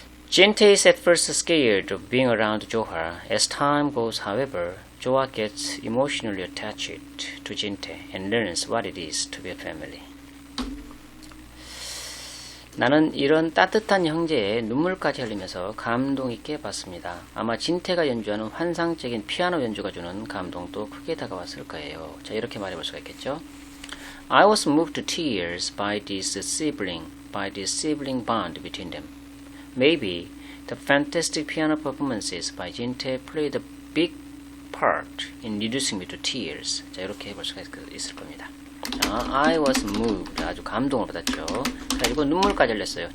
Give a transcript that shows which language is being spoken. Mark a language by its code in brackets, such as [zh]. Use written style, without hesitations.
[en] Jinte is at first scared of being around Joa. As time goes, however, Joa gets emotionally attached to Jinte and learns what it is to be a family. [ko] 나는 이런 따뜻한 형제의 눈물까지 흘리면서 감동 있게 봤습니다. 아마 진태가 연주하는 환상적인 피아노 연주가 주는 감동도 크게 다가왔을 거예요. 자, 이렇게 말해볼 수가 있겠죠. [en] I was moved to tears by this sibling bond between them. Maybe the fantastic piano performances by Jinte played a big part in reducing me to tears. [ko] 자, 이렇게 해볼 수가 있을 겁니다. [en] 자, I was moved. [ko] 아주 감동을 받았죠. 그리고 눈물까지 흘렸어요.